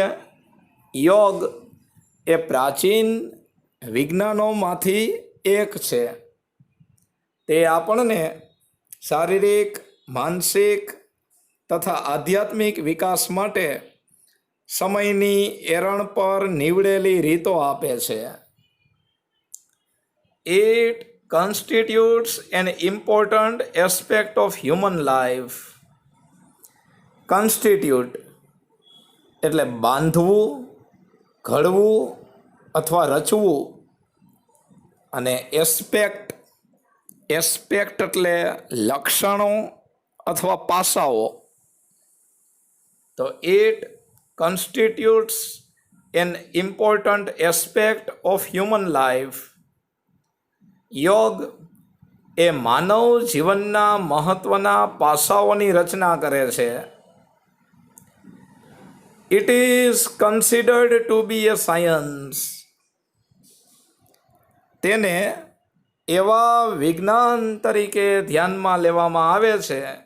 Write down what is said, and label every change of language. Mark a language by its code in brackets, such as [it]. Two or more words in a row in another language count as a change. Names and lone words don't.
[gu] યોગ એ પ્રાચીન વિજ્ઞાનોમાંથી એક છે. તે આપણને શારીરિક, માનસિક તથા આધ્યાત્મિક વિકાસ માટે સમયની એરણ પર નીવડેલી રીતો આપે છે. [en] ઇટ constitutes an important aspect of human life. [gu] Constitute એટલે બાંધવું, ઘડવું અથવા રચવું. અને એસ્પેક્ટ એટલે લક્ષણો અથવા પાસાઓ. [en] તો ઇટ constitutes an important aspect of human life. [gu] યોગ એ માનવ જીવનના મહત્વના પાસાઓની રચના કરે છે. [en] It is considered to be a science. [gu] તેને એવા વિજ્ઞાન તરીકે ધ્યાનમાં લેવામાં આવે છે.